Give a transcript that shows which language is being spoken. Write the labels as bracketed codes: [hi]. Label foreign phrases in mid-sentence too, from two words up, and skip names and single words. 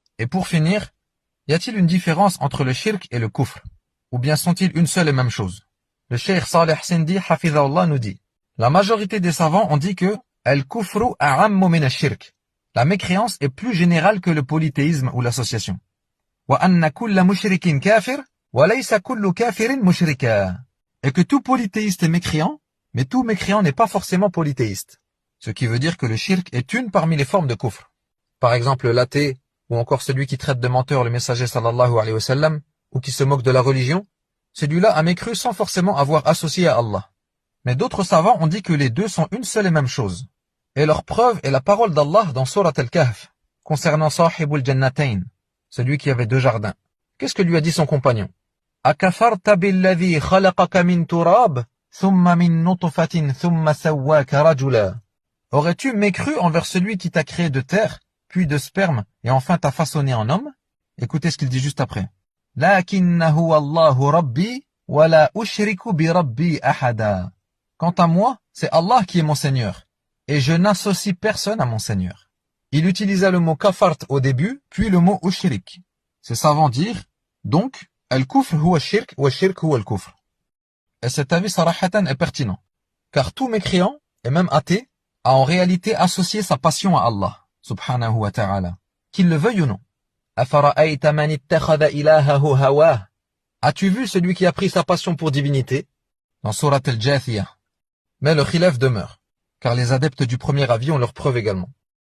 [fr] Et pour finir, y a-t-il une différence entre le shirk et le kufr? Ou bien sont-ils une seule et même chose? Le Cheikh Saleh Sindi, hafidhahullah, nous dit: la majorité des savants ont dit que [ar] الكفر أعم من الشرك. [fr] La mécréance est plus générale que le polythéisme ou l'association. [ar] وأن كل مشرك كافر وليس كل كافر مشركا. [fr] Et que tout polythéiste est mécréant, mais tout mécréant n'est pas forcément polythéiste. Ce qui veut dire que le shirk est une parmi les formes de kufr. Par exemple, l'athée, ou encore celui qui traite de menteur le messager [ar] صلى الله عليه وسلم, [fr] ou qui se moque de la religion, celui-là a mécru sans forcément avoir associé à Allah. Mais d'autres savants ont dit que les deux sont une seule et même chose. Et leur preuve est la parole d'Allah dans Surat al-Kahf, concernant [ar] صاحب الجنتين, [fr] celui qui avait deux jardins. Qu'est-ce que lui a dit son compagnon? [ar] أكفرت بالذي خلقك من تراب ثم من نطفة ثم سواك رجلا. [fr] Aurais-tu mécru envers celui qui t'a créé de terre, puis de sperme, et enfin t'a façonné en homme? Écoutez ce qu'il dit juste après. [ar] لكنه الله ربي ولا أشرك بربي أحدا. [fr] Quant à moi, c'est Allah qui est mon Seigneur, et je n'associe personne à mon Seigneur. Il utilisa le mot kafart au début, puis le mot ushrik. Ces savants dirent, donc, [ar] الكفر هو شرك وشرك هو الكفر. [fr] Et cet avis sarahatan est pertinent, car tout mécréant, et même athée, a en réalité associé sa passion à Allah, [ar] سبحانه وتعالى, [fr] qu'il le veuille ou non. [ar] أفرأيت من اتخذ إلهه هواه. [fr] As-tu vu celui qui a pris sa passion pour divinité? Dans Surat al-Jathiyah. Mais le khilaf demeure, car les adeptes du premier avis ont leur preuve également.